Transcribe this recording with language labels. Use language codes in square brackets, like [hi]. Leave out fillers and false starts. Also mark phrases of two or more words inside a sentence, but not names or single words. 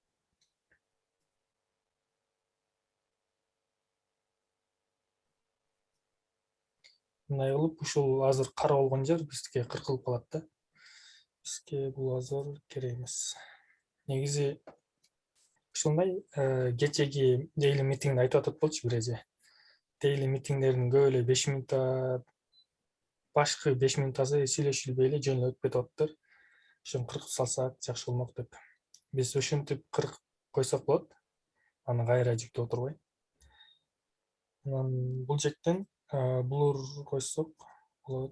[ky] Мындай кылып ушул азыр кара болгон жер бизге кыркылып калат да. Бизге бул азыр керек эмес. Негизи ушундай кечеги [en] daily meetingди [ky] айтып атат болчу бир эже. [en] Daily meetingдердин [ky] көп эле 5 минутта башкы 5 минутасы сүйлөшүлбөй эле жөн өтүп кетип атыптыр. Ошону кыркып салсак жакшы болмок деп. Биз ушинтип кыркып койсок болот. Аны кайра жүктөп отурбай. Анан бул жактан blur койсок болот.